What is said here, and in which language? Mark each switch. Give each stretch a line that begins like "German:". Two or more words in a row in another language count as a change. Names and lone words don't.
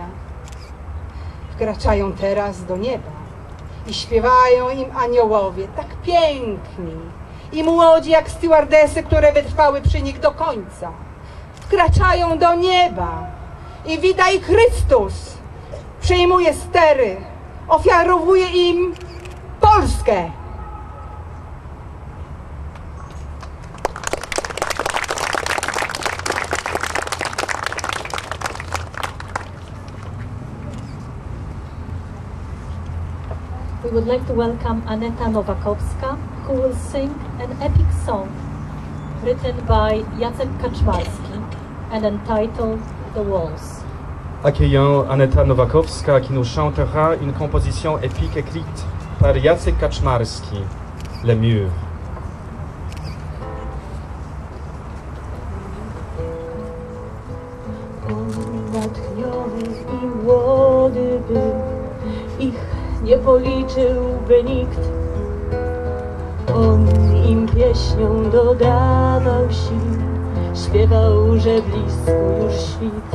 Polish: Wkraczają teraz do nieba i śpiewają im aniołowie, tak piękni i młodzi jak stewardesy, które wytrwały przy nich do końca. Wkraczają do nieba i witaj Chrystus przejmuje stery, ofiarowuje im Polskę.
English: We would like to welcome Aneta Nowakowska, who will sing an epic song written by Jacek Kaczmarski and entitled The Walls.
French: Accueillons Aneta Nowakowska qui nous chantera une composition épique écrite par Jacek Kaczmarski, Les Murs.
Polish: Natchniony i młody był, ich nie policzyłby nikt. On im pieśnią dodawał sił, śpiewał, że blisko już świt.